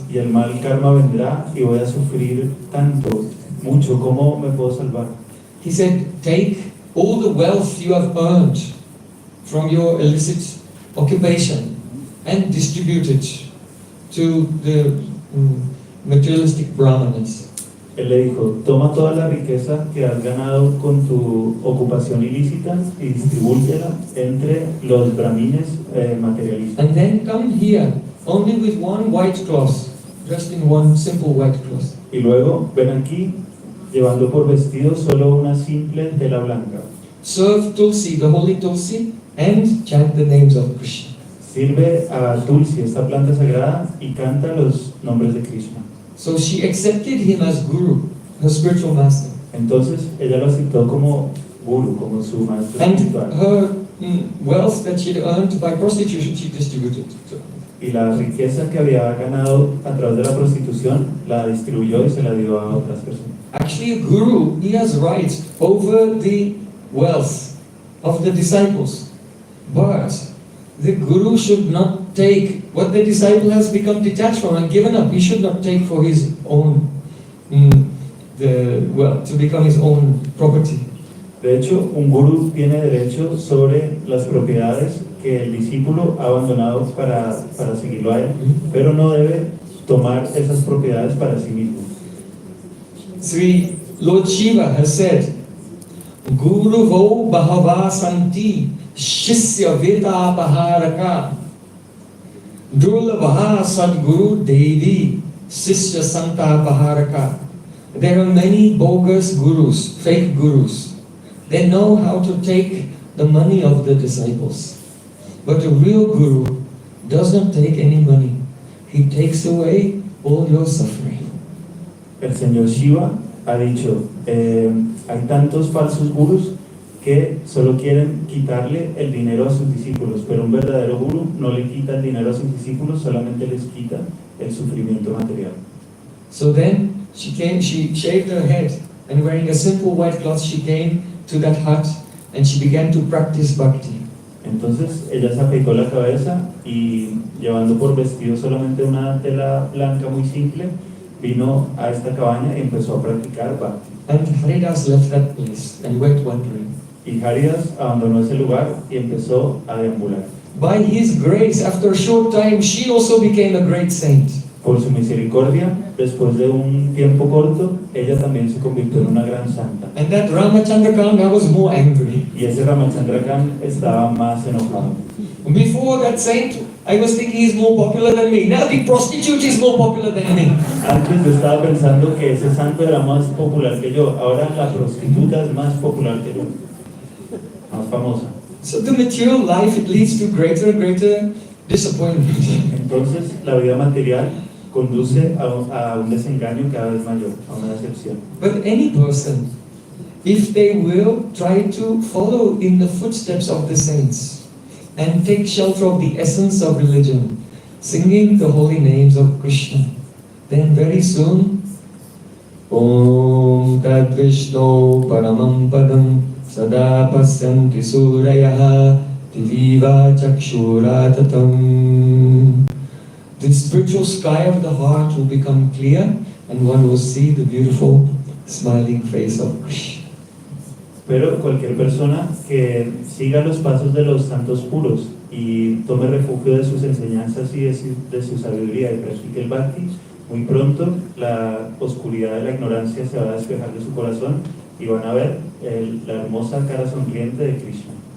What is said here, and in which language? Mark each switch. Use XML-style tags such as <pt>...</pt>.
<es>Y el mal karma vendrá y voy a sufrir tanto, mucho, ¿cómo me puedo salvar?</es> <en>He said, take all the wealth you have earned from your illicit occupation and distribute it to the materialistic brahmanas.</en> <es>Él le dijo, toma toda la riqueza que has ganado con tu ocupación ilícita y distribúyela entre los brahmines materialistas.</es> <en>And then come here, only with one white cloth, dressed in one simple white cloth.</en> <es>Y luego ven aquí, llevando por vestido solo una simple tela blanca.</es> <en>Serve Tulsi, the holy Tulsi, and chant the names of Krishna.</en> <es>Sirve a Tulsi, esta planta sagrada, y canta los nombres de Krishna.</es> <en>So she accepted him as guru, her spiritual master.</en> <es>Entonces ella lo aceptó como guru, como su maestro</es> <en>And</en> <es>espiritual.</es> <en>her wealth that she'd earned by prostitution, she distributed to</en> <es>Y la riqueza que había ganado a través de la prostitución la distribuyó y se la dio a otras personas.</es> <en>Actually, a guru, he has rights over the wealth of the disciples. But the guru should not take what the disciple has become detached from and given up. He should not take for his own, to become his own property.</en> <es>De hecho, un gurú tiene derecho sobre las propiedades que el discípulo ha abandonado para seguirlo a él, pero no debe tomar esas propiedades para sí mismo.</es> <en>Sri Lord Shiva has said,</en> <sa>Guru vo bahava santi shisya veda paharaka durlabha sadguru devi sisya santa paharaka.</sa> <en>There are many bogus gurus, fake gurus. They know how to take the money of the disciples. But a real guru does not take any money. He takes away all your suffering.</en> <es>El señor Shiva ha dicho, hay tantos falsos gurús que solo quieren quitarle el dinero a sus discípulos, pero un verdadero gurú no le quita el dinero a sus discípulos, solamente les quita el sufrimiento material.</es> <en>So then she shaved her head, and wearing a simple white cloth, she came to that hut and she began to practice bhakti.</en> <es>Entonces ella se afeitó la cabeza y llevando por vestido solamente una tela blanca muy simple, vino a esta cabaña y empezó a practicar bhakti.</es> <en>And Haridas left that place and went wandering.</en> <es>Y Haridas abandonó ese lugar y empezó a deambular.</es> <en>By his grace, after a short time, she also became a great saint.</en> <es>Por su misericordia, después de un tiempo corto, ella también se convirtió en una gran santa.</es> <en>And that Ramachandrakan, I was more angry.</en> <es>Y ese Ramachandrakan estaba más enojado.</es> <en>Before that saint, I was thinking he's more popular than me. Now the prostitute is more popular than me.</en> <es>Antes yo estaba pensando que ese santo era más popular que yo. Ahora la prostituta es más popular que yo. Más famosa.</es> <en>So the material life, it leads to greater and greater disappointment.</en> <es>Entonces la vida material conduce a un desengaño cada vez mayor, a una decepción.</es> <en>But any person, if they will try to follow in the footsteps of the saints and take shelter of the essence of religion, singing the holy names of Krishna, then very soon,</en> <sa>Om Tad Vishnu Paramam Padam Sada Pasyanti Surayaha Diviva Chakshura Tatam.</sa> <en>The spiritual sky of the heart will become clear and one will see the beautiful smiling face of Krishna.</en> <es>Pero cualquier persona que siga los pasos de los santos puros y tome refugio de sus enseñanzas y de su sabiduría y practique el bhakti, muy pronto la oscuridad de la ignorancia se va a despejar de su corazón y van a ver la hermosa cara sonriente de Krishna.</es>